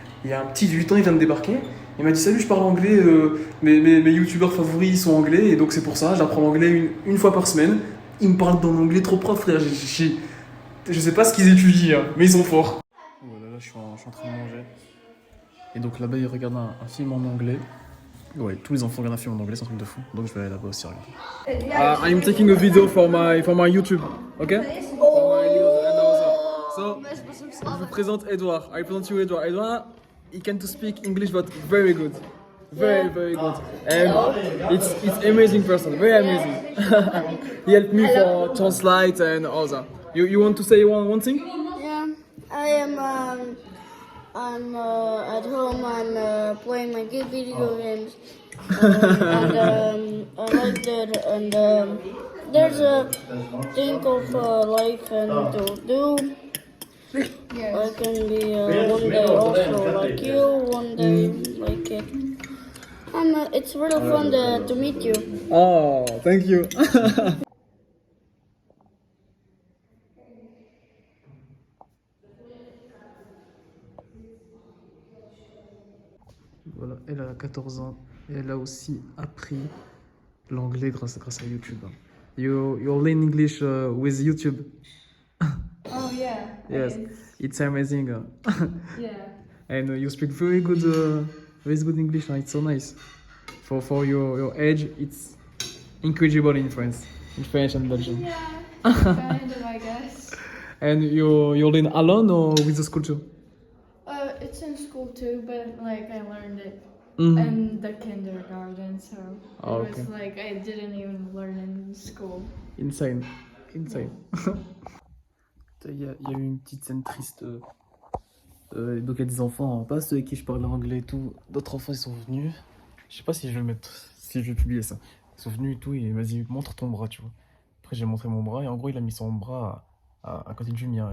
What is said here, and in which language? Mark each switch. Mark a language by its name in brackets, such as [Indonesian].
[French] Il y a un petit de 8 ans, il vient de débarquer, il m'a dit salut, je parle anglais, mes youtubeurs favoris ils sont anglais et donc c'est pour ça, j'apprends l'anglais une fois par semaine. Ils me parlent dans l'anglais trop propre, frère. Je sais pas ce qu'ils étudient, hein, mais ils sont forts. Voilà, là, je suis en train de manger. Et donc là-bas, ils regardent un film en anglais. Ouais, tous les enfants regardent un film en anglais, c'est un truc de fou. Donc je vais aller là-bas aussi regarder. [English] I'm taking a video for my YouTube, ok? For my videos and also. [French] So, je vous présente Edouard. [English] I present you Edouard. Edouard, he can to speak English, but very good. Very good. And it's amazing person, very amazing. He helped me for translate and all that. You want to say one thing? Yeah, I am I'm at home and playing my good video games. And I like that. And there's a thing of life and to do. I can be one day also like you, one day like it. And it's really fun to meet you. Oh, thank you. Voilà, elle a 14 ans et elle a aussi appris l'anglais grâce à YouTube. You learn English with YouTube. Oh yeah. Yes, it's amazing. Yeah. And you speak very good English. It's so nice. For your age, it's incredible in France, in French and Belgium. Yeah. Kind of, I guess. And you learn alone or with the school too? It's in school too, but like I learned it Mm-hmm. in the kindergarten, so Oh, it was okay. like I didn't even learn in school. Insane. [French] Il y a eu une petite scène triste. Donc il y a des enfants, pas ceux avec qui je parle anglais et tout. D'autres enfants ils sont venus. Je sais pas si je vais le mettre, si je vais publier ça. Ils sont venus et tout et il m'a dit montre ton bras, tu vois. Après j'ai montré mon bras et en gros il a mis son bras à côté du mien.